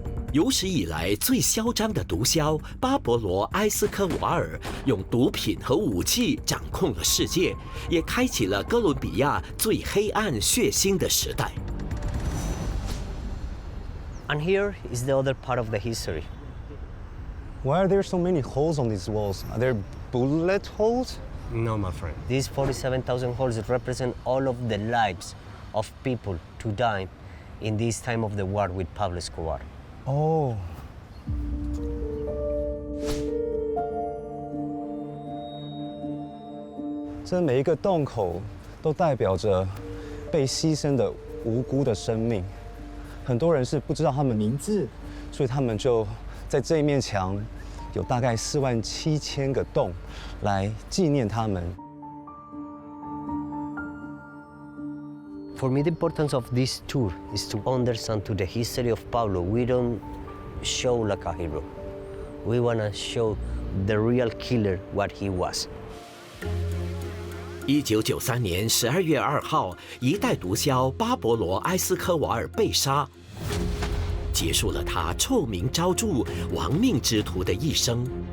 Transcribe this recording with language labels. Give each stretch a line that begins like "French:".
Chinese: 有史以来最嚣张的毒枭巴勃罗·埃斯科瓦尔，用毒品和武器掌控了世界，也开启了哥伦比亚最黑暗血腥的时代。
English: And here is the other part of the history. Why are there so many holes on these walls? Are there bullet holes? No, my friend. These 47,000 holes represent all of the lives of people to die in this time of the war with Pablo Escobar.
Chinese: 哦，这每一个洞口都代表着被牺牲的无辜的生命。很多人是不知道他们名字，所以他们就在这一面墙有大概47000个洞来纪念他们。
English: For me, the importance of this tour is to understand to the history of Pablo. We don't show like a hero. We want to show the real killer what he was.
Chinese: 1993年12月2号，一代毒枭巴勃罗·埃斯科瓦尔被杀，结束了他臭名昭著、亡命之徒的一生。